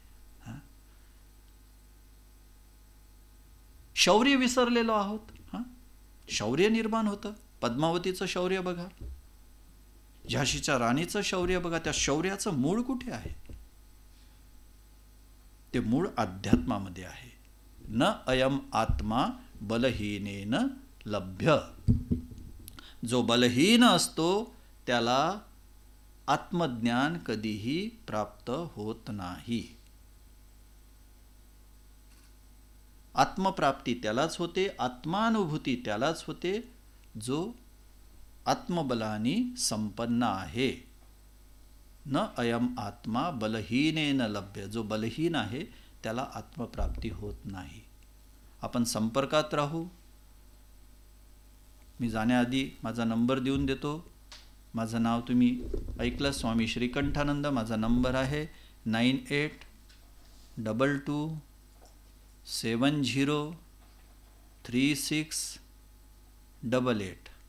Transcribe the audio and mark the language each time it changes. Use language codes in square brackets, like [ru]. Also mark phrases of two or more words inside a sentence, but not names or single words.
[mr] शौर्य विसरलेलो आहोत. शौर्य निर्माण होतं. पद्मावतीचं शौर्य बघा, झाशीच्या राणीचं शौर्य बघा. त्या शौर्याचं मूळ कुठे आहे? ते मूळ अध्यात्मामध्ये आहे. [sa] न अयम आत्मा बलहीनेन लभ्य. [mr] जो बलहीन असतो त्याला आत्मज्ञान कधीही प्राप्त होत नाही. आत्मप्राप्ती त्यालाच होते, आत्मानुभूती त्यालाच होते जो आत्मबलाने संपन्न आहे. [sa] न अयम आत्मा बलहीनेन लभ्य. [mr] जो बलहीन आहे त्याला आत्मप्राप्ती होत नाही. आपण संपर्कात राहू. मी जाण्याआधी माझा नंबर देऊन देतो. माझं नाव तुम्ही ऐकलं, स्वामी श्रीकंठानंद. माझा नंबर आहे 9822703688.